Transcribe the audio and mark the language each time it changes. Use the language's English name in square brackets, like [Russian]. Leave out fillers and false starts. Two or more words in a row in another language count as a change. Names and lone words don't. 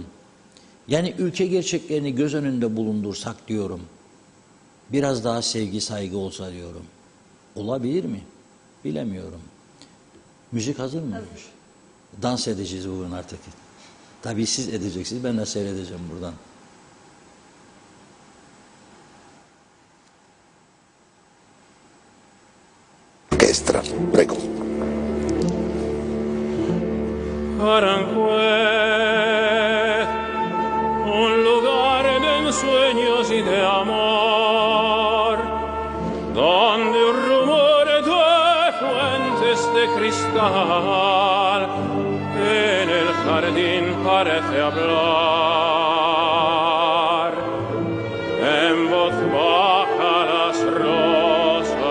[Turkish] Yani ülke gerçeklerini göz önünde bulundursak diyorum. Biraz daha sevgi, saygı olsa diyorum. Olabilir mi? Bilemiyorum. Müzik hazır mıymış? Dans edeceğiz bugün artık. Tabii siz edeceksiniz, ben de seyredeceğim buradan. [Spanish] Orquesta, prego. Aranjuez, un lugar de ensueños y de amor, donde un rumor de fuentes de cristal en el jardín parece hablar, en voz baja las rosas.